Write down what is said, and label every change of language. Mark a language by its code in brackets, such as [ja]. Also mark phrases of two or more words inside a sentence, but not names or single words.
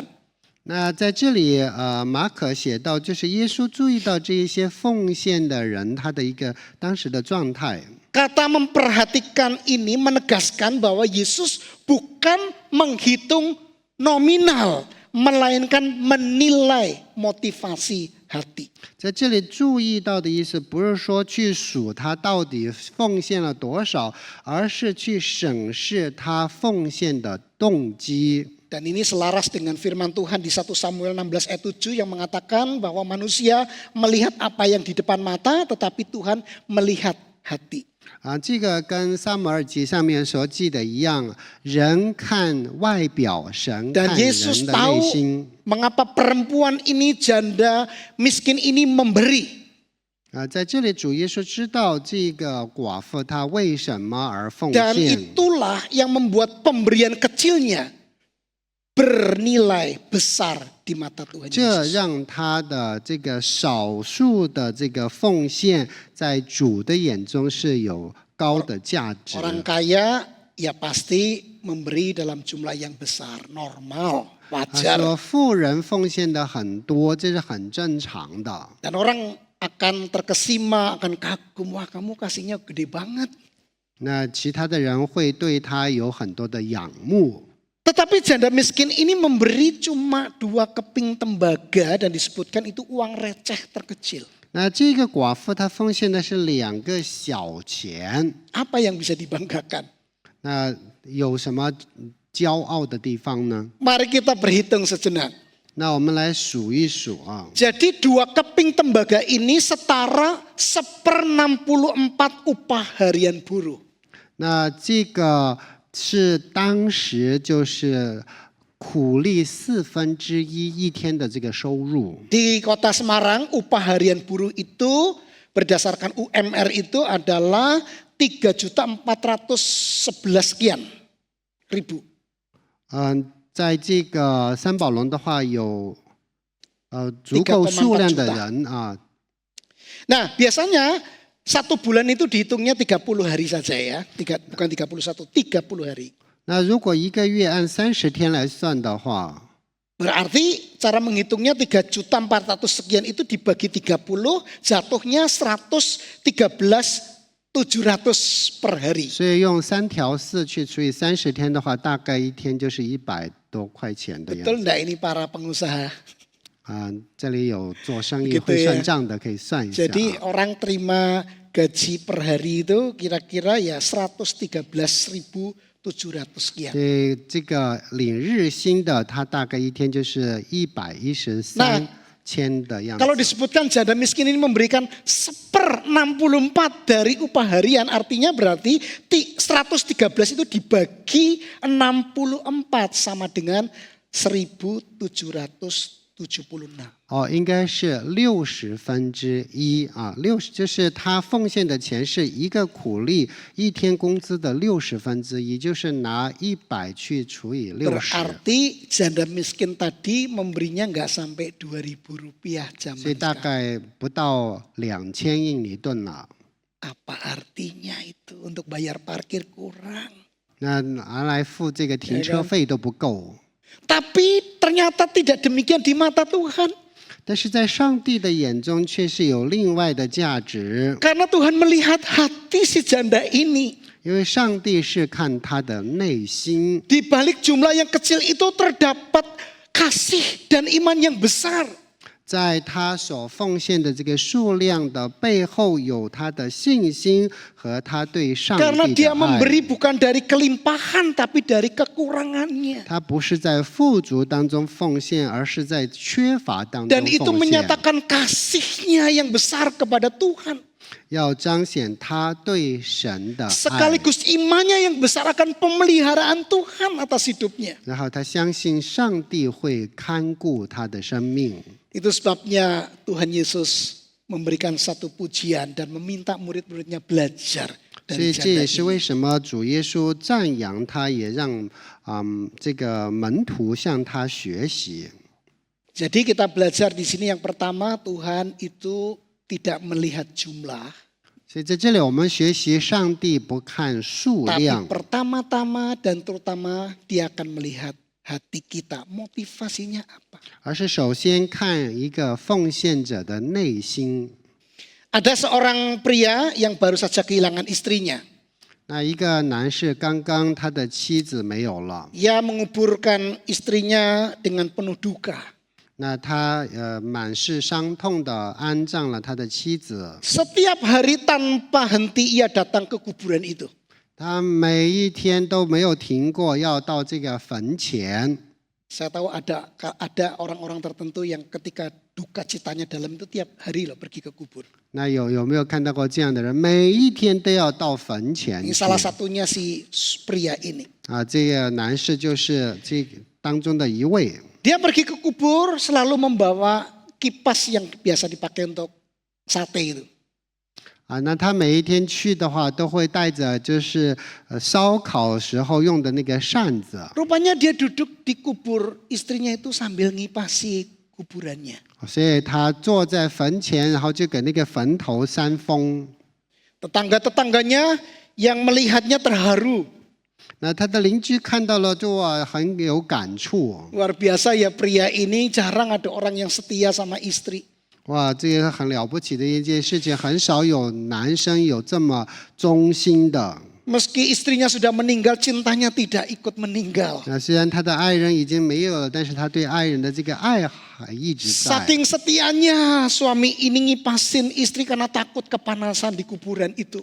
[zh] 那在这里，马可写到，就是耶稣注意到这一些奉献的人，他的一个当时的状态。 [id] Kata memperhatikan ini menegaskan bahwa Yesus bukan menghitung nominal, melainkan menilai motivasi hati. [zh] 在这里注意到的意思，不是说去数他到底奉献了多少，而是去审视他奉献的动机。 [id] Dan ini selaras dengan firman Tuhan di 1 Samuel 16 ayat 7 yang mengatakan bahwa manusia melihat apa yang di depan mata, tetapi Tuhan melihat hati. [zh] 这个跟撒母耳记上面所记的一样，人看外表，神看 [id] Dan [zh] 人 [id] Yesus [zh] 的 [id] tahu [zh] 内心。 [id] mengapa perempuan ini janda miskin ini memberi. [zh] 在这里主耶稣知道这个寡妇她为什么而奉 [id] Dan [zh] 献， [id] itulah yang membuat pemberian kecilnya bernilai besar di mata Tuhan [zh] 这 [id] Yesus. [zh] 让她的这个少数的这个奉献，在主的眼中是有高的价值。 [id] Orang kaya ya pasti memberi dalam jumlah yang besar, normal, [zh] 他 [id] wajar. [zh] 说富人奉献的很多，这是很正常的。 [id] Dan orang akan terkesima, akan kagum, wah kamu kasihnya gede banget. [zh] 那其他的人会对他有很多的仰慕。 [id] Tetapi janda miskin ini memberi cuma 2 keping tembaga dan disebutkan itu uang receh terkecil. [zh] 那这个寡妇她奉献的是2个小钱， [id] Apa yang bisa dibanggakan? [zh] 那有什么骄傲的地方呢？ [id] Mari kita berhitung sejenak. [zh] 那我们来数一数啊。 [id] Jadi 2 keping tembaga ini setara 1/64 upah harian buruh. [zh] 那这个是当时就是苦力1/4一天的这个收入。 [id] Di kota Semarang upah harian buruh itu berdasarkan UMR itu adalah 3.411 sekian ribu. [zh] 在这个三宝龙的话有足够数量的人啊。 [id] Nah biasanya 1 bulan itu dihitungnya 30 hari saja ya, bukan 31, 30 hari. [zh] 那如果1个月按30天来算的话， [id] Berarti cara menghitungnya 3.400 sekian itu dibagi 30 jatuhnya 113.700 per hari. [zh] 所以用3条4去除以30天的话，大概一天就是100多块钱的样子。 [id] Betul enggak ini para pengusaha? [zh] 这里有做生意 [id] Begitu [zh] 会 [id] ya. [zh] 算账的，可以算一下。 [id] Jadi orang terima gaji per hari itu kira-kira ya 113.700 sekian. [zh] 所以这个领日薪的，他大概一天就是113千的样子。 [id] Kalau disebutkan janda miskin ini memberikan 1/64 dari upah harian, artinya berarti 113 itu dibagi 64 sama dengan 1.776. [zh] 应该是1/60啊，60就是他奉献的钱是一个苦力一天工资的1/60，就是拿100去除以60。 [id] Berarti janda miskin tadi memberinya nggak sampai 2.000 rupiah [zh] 所以 [id] zaman [zh] 大 [id] sekarang. [zh] 概不到2000印尼盾了。 [id] Apa artinya itu? Untuk bayar parkir kurang. [zh] 那拿来付这个停车费都不够。 [id] Tapi ternyata tidak demikian di mata Tuhan. [zh] 但是在上帝的眼中却是有另外的价值， [id] Karena Tuhan melihat hati si janda ini. [zh] 因为上帝是看他的内心。 [id] Di balik jumlah yang kecil itu terdapat kasih dan iman yang besar. [zh] 在他所奉献的这个数量的背后，有他的信心和他对上 [id] Karena [zh] 帝 [id] dia [zh] 的 [id] memberi [zh] 爱。 [id] bukan dari kelimpahan tapi dari kekurangannya. [zh] 他不是在富足当中奉献，而是在缺乏当中 [id] Dan itu [zh] 奉献， [id] menyatakan kasihnya yang besar kepada Tuhan. [zh] 要彰显他对神的爱。 [id] Sekaligus imannya yang besar akan pemeliharaan Tuhan atas hidupnya. [zh] 然后他相信上帝会看顾他的生命。 [id] Itu sebabnya Tuhan Yesus memberikan satu pujian dan meminta murid-muridnya belajar [zh] 所 [id] dari [zh] 以这也 [id] janda [zh] 是 [id] ini. [zh] 为什么主耶稣赞扬他，也让这个门徒向他学习。 [id] Jadi kita belajar di sini yang pertama, Tuhan itu tidak melihat jumlah, [zh] 所以在这里我们学习，上帝不看数 [id] tapi [zh] 量， [id] pertama-tama dan terutama dia akan melihat hati kita. Motivasinya apa? [zh] 而是首先看一个奉献者的内心。 [id] Ada seorang pria yang baru saja kehilangan istrinya. [zh] 那一个男士刚刚他的妻子没有了， [id] Ia menguburkan istrinya dengan penuh duka. [zh] 那他满是伤痛的安葬了他的妻子。 [id] Setiap hari tanpa henti ia datang ke kuburan itu. [zh] 他每一天都没有停过，要到这个坟前。 [id] Saya tahu ada orang-orang tertentu yang ketika duka citanya dalam itu tiap hari loh pergi ke kubur. [zh] 那有没有看到过这样的人？每一天都要到坟前 [id] Ini [zh] 去 [id] salah satunya si pria ini. [zh] 啊，这个男士就是这当中的一位。 [id] Dia pergi ke kubur selalu membawa kipas yang biasa dipakai untuk sate itu. [zh] 啊，那他每一天去的话，都会带着就是烧烤时候用的那个扇子， [id] Rupanya dia duduk di kubur istrinya itu sambil ngipasi kuburannya. [zh] 所以他坐在坟前，然后就给那个坟头扇风。 [id] Tetangga-tetangganya yang melihatnya terharu. [zh] 那他的邻居看到了，就很有感触。 [id] Luar biasa ya pria ini, jarang ada orang yang setia sama istri. [zh] 哇，这个很了不起的一件事情，很少有男生有这么忠心的。 [id] Meski istrinya sudah meninggal, cintanya tidak ikut meninggal. [zh] 那虽然他的爱人已经没有了，但是他对爱人的这个爱还一直在。 [id] Saking setianya suami ini ngipasin istri karena takut kepanasan di kuburan itu.